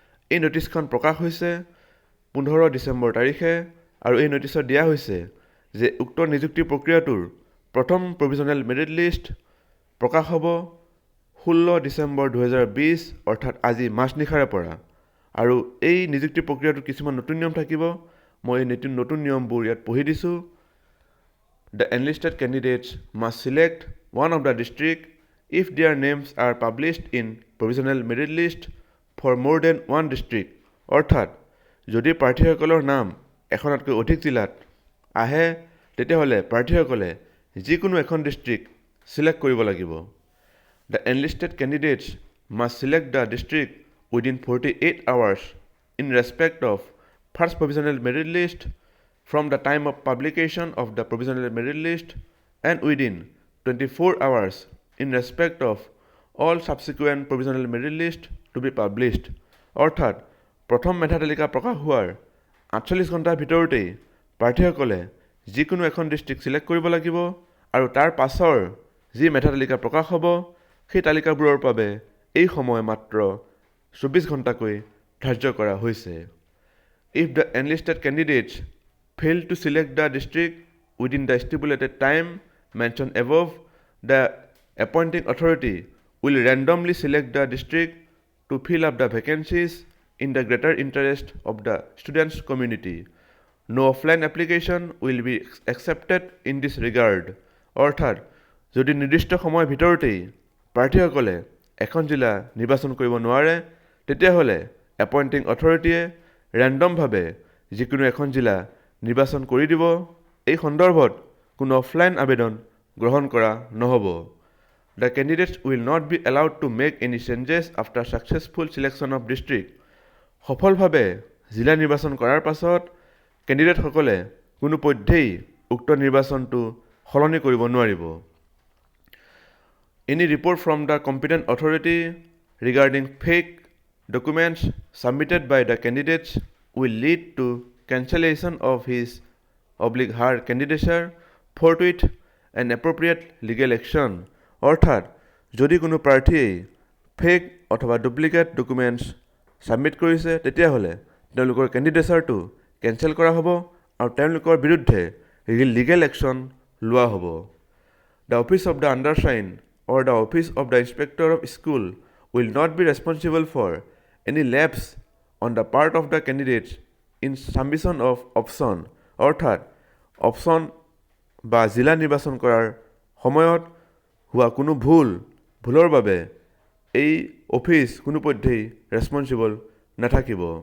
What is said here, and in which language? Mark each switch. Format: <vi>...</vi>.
<as>এই নটিচখন প্ৰকাশ হৈছে 15 ডিচেম্বৰ তাৰিখে আৰু এই নটিচত দিয়া হৈছে যে উক্ত নিযুক্তি প্ৰক্ৰিয়াটোৰ প্ৰথম প্ৰভিজনেল মেৰিট লিষ্ট প্ৰকাশ হ'ব 16 ডিচেম্বৰ 2020 অৰ্থাৎ আজি মাজনিশাৰে পৰা। আৰু এই নিযুক্তি প্ৰক্ৰিয়াটোত কিছুমান নতুন নিয়ম থাকিব। মই এই নতুন নিয়মবোৰ ইয়াত পঢ়ি দিছোঁ।</as> <en>The enlisted candidates must select one of the district if their names are published in provisional merit list for more than one district।</en> <as>অৰ্থাৎ যদি প্ৰাৰ্থীসকলৰ নাম এখনতকৈ অধিক জিলাত আহে, তেতিয়াহ'লে প্ৰাৰ্থীসকলে যিকোনো এখন ডিষ্ট্ৰিক্ট চিলেক্ট কৰিব লাগিব।</as> <en>The enlisted candidates must select the district within 48 hours in respect of first provisional merit list from the time of publication of the provisional merit list and within 24 hours in respect of all subsequent provisional merit list to be published।</en> <as>অৰ্থাৎ প্ৰথম মেধা তালিকা প্ৰকাশ হোৱাৰ 48 ঘণ্টাৰ ভিতৰতেই প্ৰাৰ্থীসকলে যিকোনো এখন ডিষ্ট্ৰিক্ট চিলেক্ট কৰিব লাগিব আৰু তাৰ পাছৰ যি মেধা তালিকা প্ৰকাশ হ'ব, সেই তালিকাবোৰৰ বাবে এই সময় মাত্ৰ 24 ঘণ্টাকৈ ধাৰ্য কৰা হৈছে।</as> <en>If the enlisted candidates fail to select the district within the stipulated time mentioned above, the appointing authority will randomly select the district to fill up the vacancies in the greater interest of the students' community. No offline application will be accepted in this regard।</en> <as>অৰ্থাৎ যদি নিৰ্দিষ্ট সময়ৰ ভিতৰতেই প্ৰাৰ্থীসকলে এখন জিলা নিৰ্বাচন কৰিব নোৱাৰে, তেতিয়াহ'লে এপইণ্টিং অথৰিটিয়ে ৰেণ্ডমভাৱে যিকোনো এখন জিলা নিৰ্বাচন কৰি দিব। এই সন্দৰ্ভত কোনো অফলাইন আবেদন গ্ৰহণ কৰা নহ'ব।</as> <en>The candidates will not be allowed to make any changes after successful selection of district।</en> <as>সফলভাৱে জিলা নিৰ্বাচন কৰাৰ পাছত কেণ্ডিডেটসকলে কোনো পধ্যেই উক্ত নিৰ্বাচনটো সলনি কৰিব নোৱাৰিব।</as> <en>Any report from the competent authority regarding fake documents submitted by the candidates will lead to cancellation of his/her candidature, forthwith and appropriate legal action।</en> <as>অৰ্থাৎ যদি কোনো প্ৰাৰ্থীয়ে ফেক অথবা ডুপ্লিকেট ডকুমেণ্টছ ছাবমিট কৰিছে, তেতিয়াহ'লে তেওঁলোকৰ কেণ্ডিডেচাৰটো কেঞ্চেল কৰা হ'ব আৰু তেওঁলোকৰ বিৰুদ্ধে লিগেল একশ্যন লোৱা হ'ব।</as> <en>The office of the undersigned or the office of the inspector of school will not be responsible for any lapse on the part of the candidates in submission of option।</en> <as>অৰ্থাৎ option বা জিলা নিৰ্বাচন কৰাৰ সময়ত হোৱা কোনো ভুলৰ বাবে এই অফিচ কোনো পধ্যেই ৰেছপঞ্চিবল নাথাকিব।</as>